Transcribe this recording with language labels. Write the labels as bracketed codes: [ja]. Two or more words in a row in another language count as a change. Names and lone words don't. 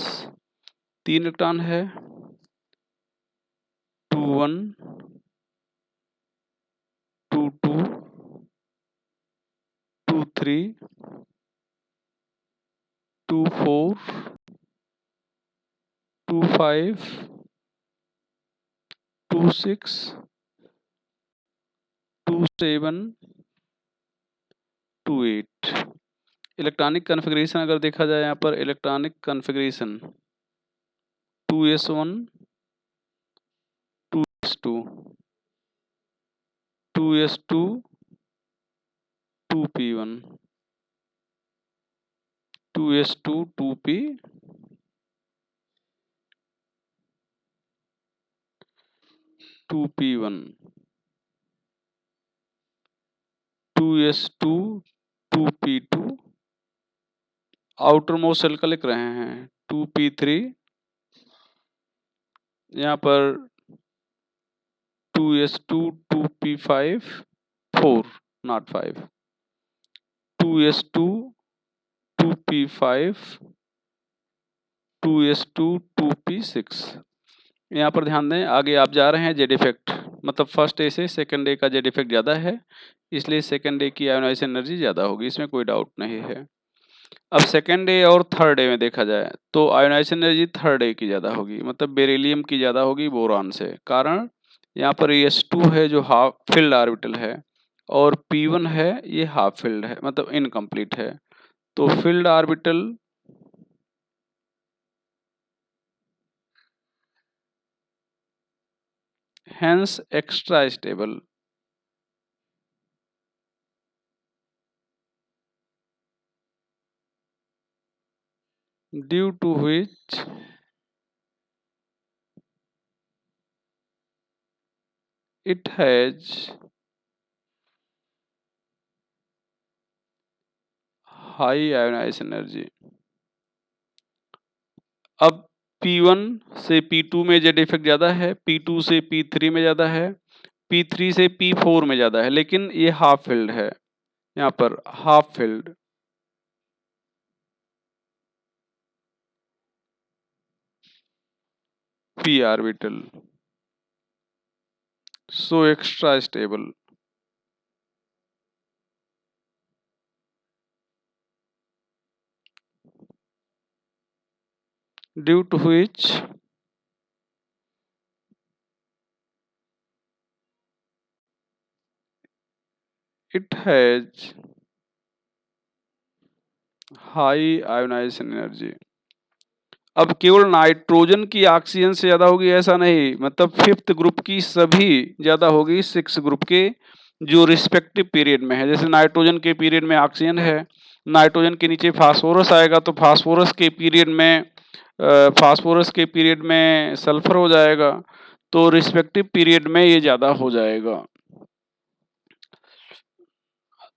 [hi] 3 इलेक्ट्रॉन है, 2 1, 2 2, 2 3, 2 4, 2 5, 2 6, 2 7, 2 8। [en] electronic configuration [hi] अगर देखा जाए, यहाँ पर [en] electronic configuration [hi] 2s1, 2s2, 2s2, 2p1, 2s2, 2p, 2p1, 2s2, 2p2। [en] outer most shell [hi] का लिख रहे हैं 2p3। यहाँ पर 2s2, 2p5, 4 not 5, 2s2, 2p5, 2s2, 2p6। यहाँ पर ध्यान दें, आगे आप जा रहे हैं [en] Z effect, [hi] मतलब [en] first A [hi] से [en] second A [hi] का [en] Z effect [hi] ज़्यादा है, इसलिए [en] second A [hi] की [en] ionization energy [hi] ज़्यादा होगी, इसमें कोई डाउट नहीं है। अब [en] second A [hi] और [en] third A [hi] में देखा जाए तो [en] ionization energy third A [hi] की ज़्यादा होगी, मतलब बेरिलियम की ज़्यादा होगी बोरान से। कारण यहाँ पर s2 है जो [en] half filled orbital [hi] है, और p1 है ये [en] half filled [hi] है, मतलब इनकम्प्लीट है। तो [en] filled orbital hence extra stable, due to which it has high ionization energy। [hi] अब P1 से P2 में [en] Z effect [hi] ज़्यादा है, P2 से P3 में ज़्यादा है, P3 से P4 में ज़्यादा है, लेकिन ये [en] half filled [hi] है। यहाँ पर [en] half filled, p orbital, so extra stable, due to which it has high ionization energy। [hi] अब केवल नाइट्रोजन की ऑक्सीजन से ज़्यादा होगी ऐसा नहीं, मतलब [en] fifth group [hi] की सभी ज़्यादा होगी [en] six group [hi] के जो [en] respective period [hi] में है। जैसे नाइट्रोजन के पीरियड में ऑक्सीजन है, नाइट्रोजन के नीचे फास्फोरस आएगा तो फास्फोरस के पीरियड में सल्फर हो जाएगा, तो [en] respective period [hi] में ये ज़्यादा हो जाएगा।